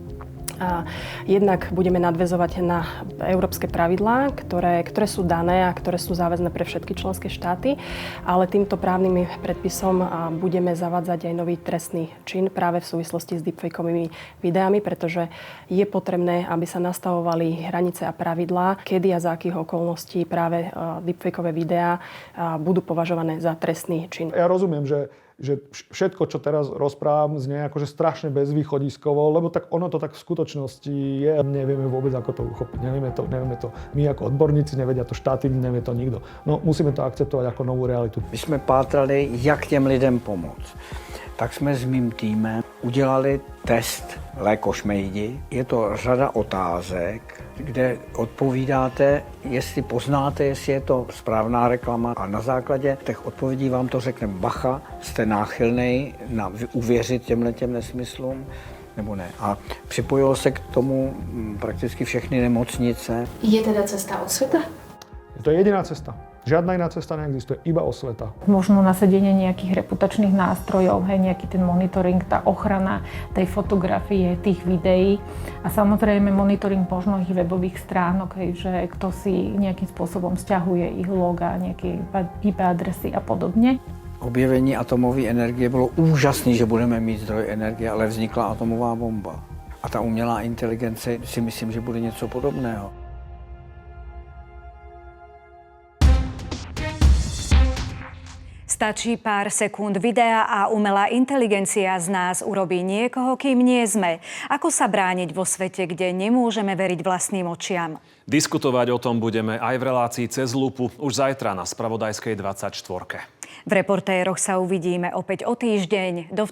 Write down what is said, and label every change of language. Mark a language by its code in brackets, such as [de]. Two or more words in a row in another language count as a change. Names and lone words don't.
[sk] Jednak budeme nadväzovať na európske pravidlá, ktoré sú dané a ktoré sú záväzné pre všetky členské štáty, ale týmto právnym predpisom budeme zavádzať aj nový trestný čin práve v súvislosti s deepfakeovými videami, pretože je potrebné, aby sa nastavovali hranice a pravidlá, kedy a za akých okolností práve deepfakeové videá budú považované za trestný čin. Ja rozumiem, že všetko, čo teraz rozprávam, znie akože strašne bezvýchodiskovo, lebo tak ono to tak v skutočnosti je. Nevieme vôbec, ako to uchopiť. Nevieme to my ako odborníci, nevedia to štáty, nevie to nikto. No musíme to akceptovať ako novú realitu. [cs] My jsme pátrali, jak těm lidem pomoct. Tak jsme s mým týmem udělali test lékošmejdi. Je to řada otázek, kde odpovídáte, jestli poznáte, jestli je to správná reklama. A na základě těch odpovědí vám to řekne bacha, jste náchylnej na uvěřit těmhletěm nesmyslům, nebo ne. A připojilo se k tomu prakticky všechny nemocnice. [sk] Je teda cesta od sveta? To je jediná cesta. Žiadna iná cesta neexistuje, iba osveta. Možno nasadenie nejakých reputačných nástrojov, hej, nejaký ten monitoring, tá ochrana tej fotografie, tých videí a samozrejme monitoring možno ich webových stránok, hej, že kto si nejakým spôsobom sťahuje ich loga, nejaké IP adresy a podobne. [cs] Objevení atomové energie bylo úžasné, že budeme mít zdroj energie, ale vznikla atomová bomba. A ta umělá inteligence si myslím, že bude něco podobného. [sk] Stačí pár sekúnd videa a umelá inteligencia z nás urobí niekoho, kým nie sme. Ako sa brániť vo svete, kde nemôžeme veriť vlastným očiam? Diskutovať o tom budeme aj v relácii Cez lupu už zajtra na Spravodajskej 24. V Reportéroch sa uvidíme opäť o týždeň.